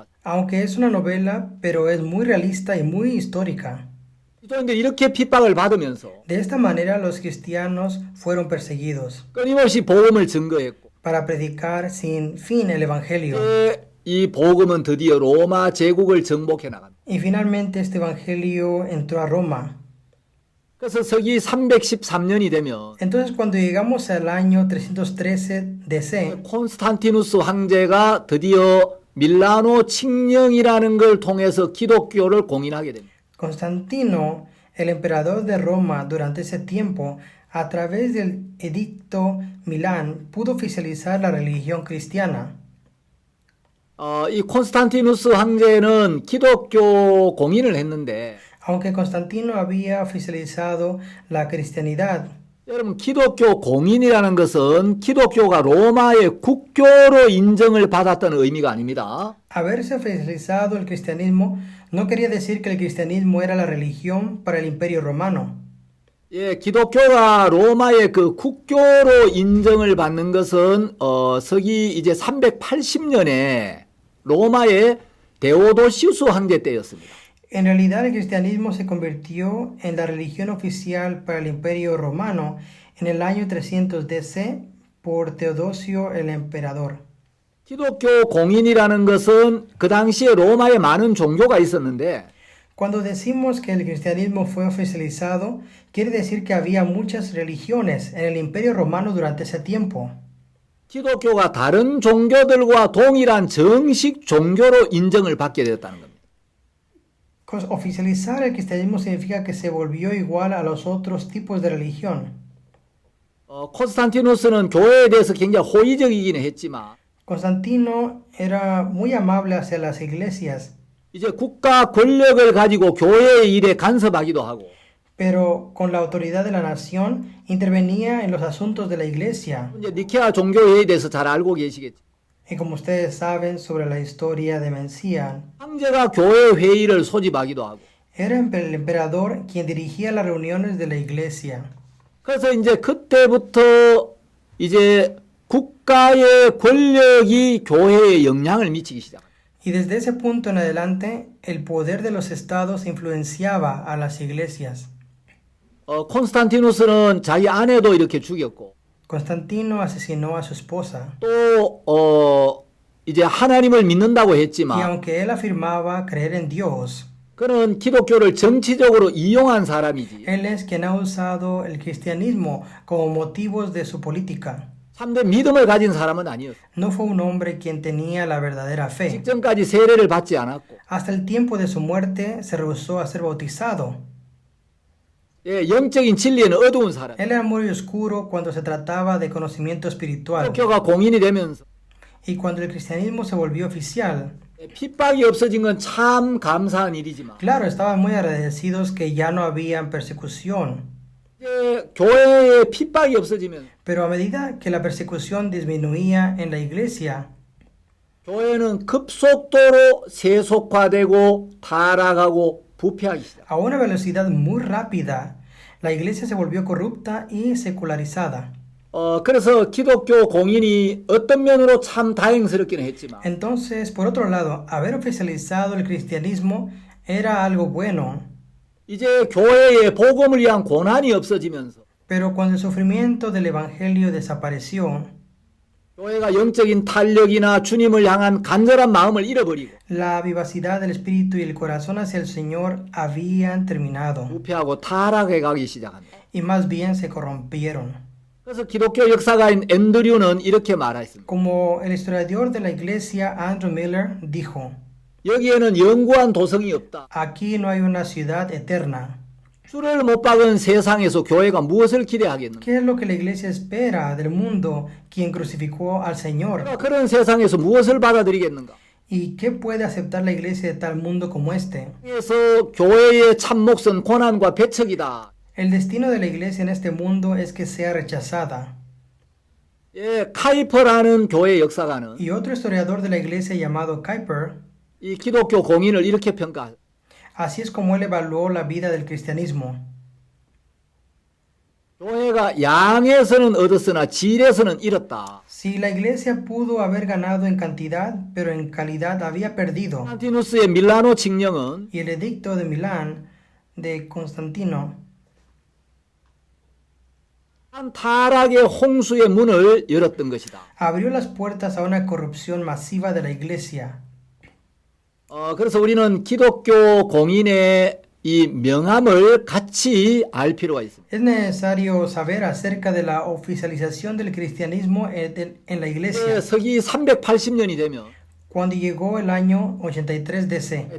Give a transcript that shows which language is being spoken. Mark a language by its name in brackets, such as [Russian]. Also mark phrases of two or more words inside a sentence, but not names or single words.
[Spanish] Aunque es una novela, pero es muy realista y muy histórica. [Korean] 그리스도인들이 이렇게 핍박을 받으면서 [Spanish] De esta manera los cristianos fueron perseguidos [Korean] 끊임없이 복음을 증거했고 [Spanish] para predicar sin fin el evangelio. [Korean] 이 복음은 드디어 로마 제국을 정복해 나갑니다. [Spanish] Y finalmente este evangelio entró a Roma. [Korean] 그래서 서기 313년이 되면 [Spanish] Entonces cuando llegamos al año 313 DC, [Korean] 콘스탄티누스 황제가 드디어 밀라노 칙령이라는 걸 통해서 기독교를 공인하게 됩니다. [Spanish] Constantino, el emperador de Roma durante ese tiempo, a través del edicto Milán, pudo oficializar la religión cristiana. [Korean] 이 콘스탄티누스 황제는 기독교 공인을 했는데 [Spanish] Aunque Constantino había oficializado la cristianidad, [Korean] 여러분, 기독교 공인이라는 것은 기독교가 로마의 국교로 인정을 받았다는 의미가 아닙니다. [Spanish] Haberse oficializado el cristianismo no quería decir que el cristianismo era la religión para el imperio romano. [Korean] 예, 기독교가 로마의 그 국교로 인정을 받는 것은 서기 이제 380년에 로마의 데오도시우스 황제 때였습니다. [Spanish] En realidad el cristianismo se convirtió en la religión oficial para el imperio romano en el año 300 DC por Teodosio el emperador. [Korean] 기독교 공인이라는 것은 그 당시에 로마에 많은 종교가 있었는데 [Spanish] Cuando decimos que el cristianismo fue oficializado, quiere decir que había muchas religiones en el imperio romano durante ese tiempo. [Korean] 기독교가 다른 종교들과 동일한 정식 종교로 인정을 받게 되었다는 겁니다. [Spanish] Oficializar el cristianismo significa que se volvió igual a los otros tipos de religión. [Korean] 콘스탄티누스는 교회에 대해서 굉장히 호의적이기는 했지만 [Spanish] Constantino era muy amable hacia las iglesias, [Korean] 이제 국가 권력을 가지고 교회의 일에 간섭하기도 하고 [Spanish] pero con la autoridad de la nación intervenía en los asuntos de la iglesia. [Korean] 이제 니케아 종교회의에 대해서 잘 알고 계시겠죠. [Spanish] Y como ustedes saben sobre la historia de Mencián, [Korean] 황제가 교회 회의를 소집하기도 하고 [Spanish] era el emperador quien dirigía las reuniones de la iglesia. [Korean] 그래서 이제 그때부터 이제 국가의 권력이 교회에 영향을 미치기 시작합니다. [Spanish] Y desde ese punto en adelante, el poder de los estados influenciaba a las iglesias. [Korean] 콘스탄티누스는 자기 아내도 이렇게 죽였고 [Spanish] Constantino asesinó a su esposa. [Korean] 또 이제 하나님을 믿는다고 [Spanish] Y [Korean] 했지만 [Spanish] aunque él afirmaba creer en Dios, [Korean] 그는 기독교를 정치적으로 이용한 사람이지 [Spanish] él es quien ha usado el cristianismo como motivos de su política. [Korean] 참된 믿음을 가진 사람은 아니었어. [Spanish] No fue un hombre quien tenía la verdadera fe. [Korean] 직전까지 세례를 받지 않았고 [Spanish] Hasta el tiempo de su muerte se rehusó a ser bautizado. [Korean] 예, 영적인 진리에는 어두운 사람. [Spanish] Él era muy oscuro cuando se trataba de conocimiento espiritual. [Korean] 기독교가 공인이 되면서 [Spanish] Y cuando el cristianismo se volvió oficial, [Korean] 핍박이 없어진 건 참 감사한 일이지만 [Spanish] claro, estaban muy agradecidos que ya no había persecución. [Korean] 이제 교회에 핍박이 없어지면 [Spanish] Pero a medida que la persecución disminuía en la iglesia, [Korean] 교회는 급속도로 세속화되고 타락하고 부패하기 시작. [Spanish] a una velocidad muy rápida, la iglesia se volvió corrupta y secularizada. [Korean] 그래서 기독교 공인이 어떤 면으로 참 다행스럽기는 했지만 [Spanish] Entonces, por otro lado, haber oficializado el cristianismo era algo bueno. [Korean] 이제 교회의 복음을 위한 고난이 없어지면서 [Spanish] Pero cuando el sufrimiento del evangelio desapareció, [Korean] 교회가 영적인 탄력이나 주님을 향한 간절한 마음을 잃어버리고 [Spanish] la vivacidad del espíritu y el corazón hacia el Señor habían terminado [Korean] 부패하고 타락해 가기 시작합니다. [Spanish] y más bien se corrompieron. [Korean] 그래서 기독교 역사가인 앤드류는 이렇게 말했습니다. [Spanish] Como el historiador de la iglesia Andrew Miller dijo, [Korean] 여기에는 영구한 도성이 없다. [Spanish] aquí no hay una ciudad eterna. [Korean] 주를 못 박은 세상에서 교회가 무엇을 기대하겠는가? [Spanish] ¿Qué es lo que la iglesia espera del mundo quien crucificó al Señor? [Korean] 그런 세상에서 무엇을 받아들이겠는가? [Spanish] ¿Y qué puede aceptar la iglesia de tal mundo como este? [Korean] 그래서 교회의 참 몫은 고난과 배척이다. [Spanish] El destino de la iglesia en este mundo es que sea rechazada. [Korean] 예, 카이퍼라는 교회 역사가는 [Spanish] Y otro historiador de la iglesia llamado Kuyper, [Korean] 이 기독교 공인을 이렇게 평가합니다. [Spanish] así es como él evaluó la vida del cristianismo. [Korean] 교회가 양에서는 얻었으나 질에서는 잃었다. [Spanish] Si la iglesia pudo haber ganado en cantidad, pero en calidad había perdido. [Korean] 콘스탄티누스의 밀라노 칙령은 [Spanish] Y el edicto de Milán de Constantino [Korean] 한 타락의 홍수의 문을 열었던 것이다. [Spanish] abrió las puertas a una corrupción masiva de la iglesia. [Korean] 그래서 우리는 기독교 공인의 이 명함을 같이 알 필요가 있습니다. [Spanish] Es necesario saber acerca de la oficialización del cristianismo en la iglesia. [Korean] 서기 380년이 되면 [Spanish] Cuando llegó el año 83 DC,